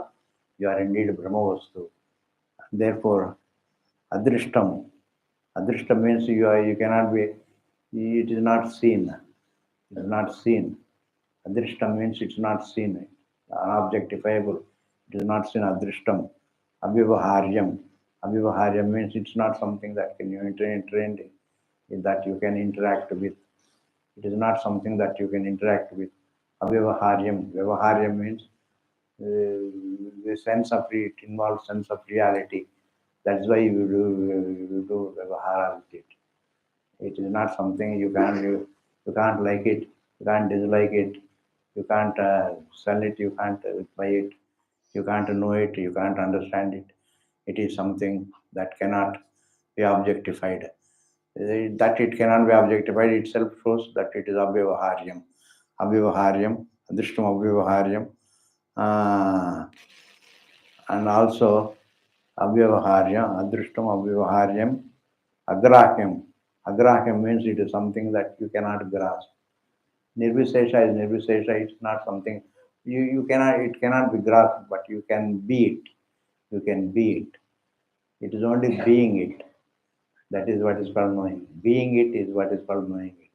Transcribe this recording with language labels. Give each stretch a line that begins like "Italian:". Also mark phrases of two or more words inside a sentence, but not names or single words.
English: You are indeed Brahmavastu. Therefore, adrishtam. Adrishtam means you cannot be. It is not seen. It is not seen. Adrishtam means it's not seen. Unobjectifiable. It is not seen. Adrishtam. Abhivaharyam. Abhivaharyam means it's not something that can you enter in, that you can interact with. It is not something that you can interact with. Avyavaharyam. Vyavaharyam means the sense of it involves sense of reality. That's why you do vyavahara with it. It is not something you can't like it, you can't dislike it, you can't sell it, you can't buy it, you can't know it, you can't understand it. It is something that cannot be objectified. That it cannot be objectified itself shows that it is abhyavaharyam.
Sanskrit: Abhyavaharyam, adrishtam abhyavaharyam,
English: uh, and also
Sanskrit: avyavaharyam, adrishtam avyavaharyam, agrahyam.
English: Agrahyam means it is something that you cannot grasp. Nirvisesha is nirvisesha. It's not something you cannot. It cannot be grasped, but you can be it. You can be it. It is only being it. That is what is called knowing. Being it is what is called knowing it.